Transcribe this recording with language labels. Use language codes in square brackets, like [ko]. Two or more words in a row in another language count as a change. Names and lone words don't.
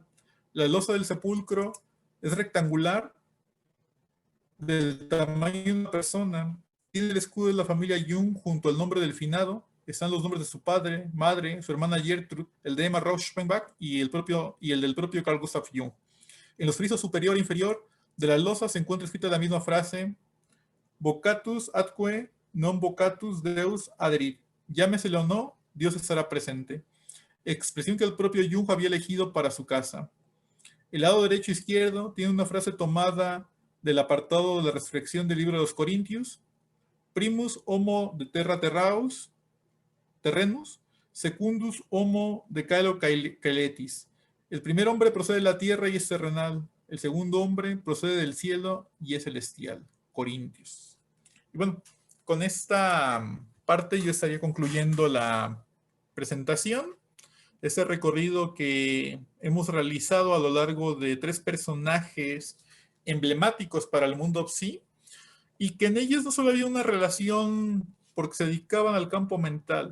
[es] La losa del sepulcro es rectangular, del tamaño de una persona. Tiene el escudo de la familia Jung junto al nombre del finado. Están los nombres de su padre, madre, su hermana Gertrude, el de Emma Rauschenbach y el del propio Carl Gustav Jung. En los frisos superior e inferior de la losa se encuentra escrita la misma frase, [la] vocatus atque non vocatus Deus aderit. [es] Llámeselo o no, Dios estará presente. expresión que el propio Jung había elegido para su casa. El lado derecho e izquierdo tiene una frase tomada del apartado de la resurrección del libro de los Corintios: [la] Primus homo de terra terraus, terrenus, secundus homo de caelo caeletis. [es] El primer hombre procede de la tierra y es terrenal. El segundo hombre procede del cielo y es celestial. Corintios. Y bueno, con esta parte yo estaría concluyendo la presentación. Este recorrido que hemos realizado a lo largo de 3 personajes emblemáticos para el mundo psi, y que en ellos no solo había una relación porque se dedicaban al campo mental.